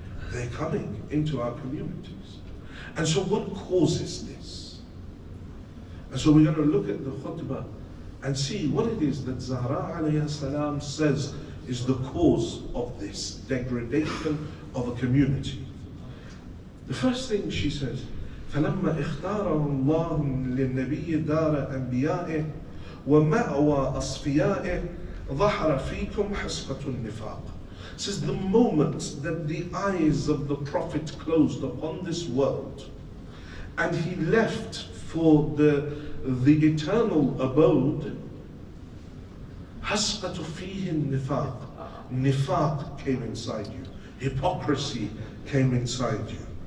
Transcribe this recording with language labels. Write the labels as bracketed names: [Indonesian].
[English] They're coming into our communities. And so what causes this? And so we're going to look at the khutbah and see what it is that Zahra alayhi salam says is the cause of this degradation of a community. The first thing she says, [Arabic] فَلَمَّا اخْتَارَهُ اللَّهُ لِلنَّبِيِّ دَارَ أَنْبِيَائِهِ وَمَأْوَى أَصْفِيَائِهِ ظَهَرَ فِيكُمْ حَسْقَةُ النِّفَاقِ. [English] Says the moment that the eyes of the Prophet closed upon this world and he left for the eternal abode, [Arabic] حَسْقَةُ فِيهِ النِّفَاقِ. [English] Nifaq came inside you. Hypocrisy came inside you.